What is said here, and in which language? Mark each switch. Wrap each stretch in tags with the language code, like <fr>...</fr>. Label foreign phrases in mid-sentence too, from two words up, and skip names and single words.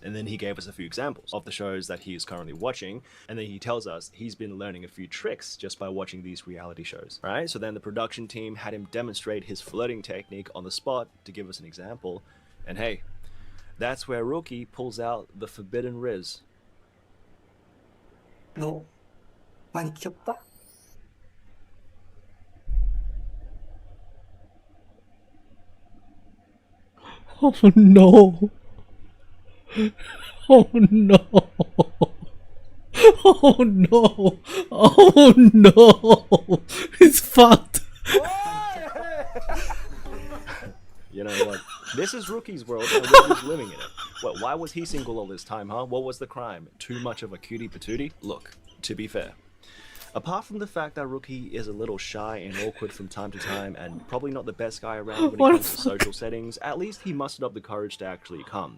<en>And then he gave us a few examples of the shows that he is currently watching, and then he tells us he's been learning a few tricks just by watching these reality shows. Alright, so then the production team had him demonstrate his flirting technique on the spot to give us an example, and hey, that's where Rookie pulls out the forbidden riz.</en> <ko>너 많이 귀엽다?</ko> <en>Oh no. Oh no. Oh no. Oh no. It's fucked. You know what? This is Rookie's world and Rookie's living in it. Well, why was he single all this time, huh? What was the crime? Too much of a cutie patootie? Look, to be fair, apart from the fact that Rookie is a little shy and awkward from time to time and probably not the best guy around when it comes to social settings, at least he mustered up the courage to actually come.</en>